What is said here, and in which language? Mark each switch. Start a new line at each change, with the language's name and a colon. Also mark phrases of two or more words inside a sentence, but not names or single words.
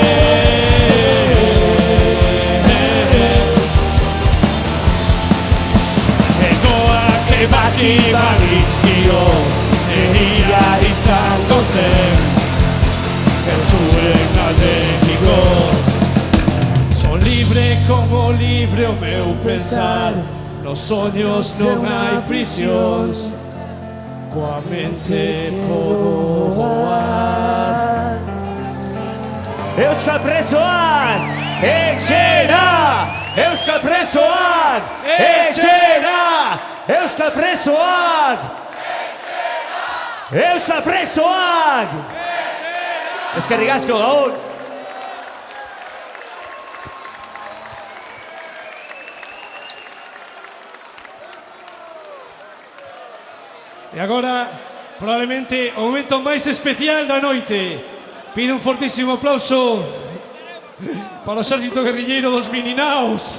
Basque: Egoak ebaki banizkio, neria izango zen, ez zuen alde egingo.
Galician: Son libre como libre o meu pensar, nos soños non hai prisións, coa mente podo voar.
Basque: Euskal presoak, etxera! Euskal presoak, etxera! Euskal presoak! Euskal presoak! Eskerrik asko, Gabon!
Galician: E agora, probablemente, o momento máis especial da noite.
Spanish: Pido un fortísimo aplauso
Galician: para o exército guerrilleiro dos Mininaos.